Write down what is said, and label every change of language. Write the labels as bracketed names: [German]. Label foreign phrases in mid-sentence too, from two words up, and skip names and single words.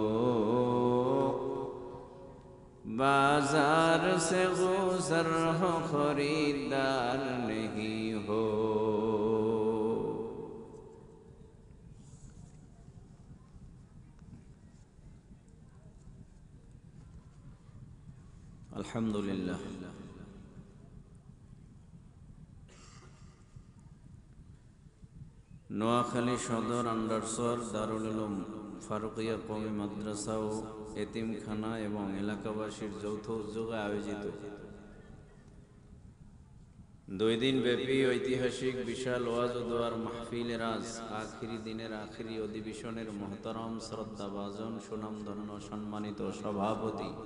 [Urdu] بازار سے گزر ہو خریدار نہیں ہو [Bangla] الحمدللہ নোয়াখালী সদর আন্ডারসর দারুল উলুম ফারুকিয়া কওমি মাদ্রাসা ও এতিমখানা এবং এলাকাবাসীর যৌথ উদ্যোগে আয়োজিত 2 দিন ব্যাপী ঐতিহাসিক বিশাল ওয়াজ ও দোয়ার মাহফিলের আজ আখিরি দিনের আখিরি অধিবেশনের মহতারাম শ্রদ্ধাভাজন সুনামধন্য সম্মানিত সভাপতি